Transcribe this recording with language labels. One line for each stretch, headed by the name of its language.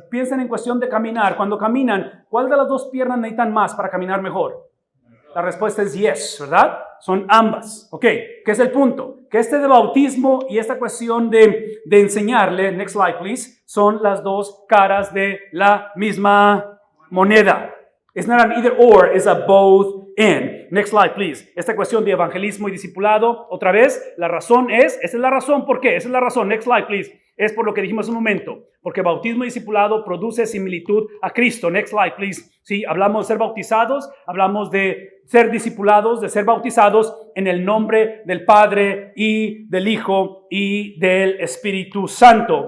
Spanish: Piensen en cuestión de caminar. Cuando caminan, ¿cuál de las dos piernas necesitan más para caminar mejor? La respuesta es yes, ¿verdad? Son ambas. Ok, ¿qué es el punto? Que este de bautismo y esta cuestión de enseñarle,
English: next slide please,
Spanish: son las dos caras de la misma moneda.
English: It's not an either or, it's a both and. Next slide please.
Spanish: Esta cuestión de evangelismo y discipulado, otra vez, la razón esa es la razón, ¿por qué? Esa es la razón,
English: next slide please.
Spanish: Es por lo que dijimos hace un momento, porque bautismo y discipulado produce similitud a Cristo.
English: Next slide, please.
Spanish: Sí, hablamos de ser bautizados, hablamos de ser discipulados, de ser bautizados en el nombre del Padre y del Hijo y del Espíritu Santo.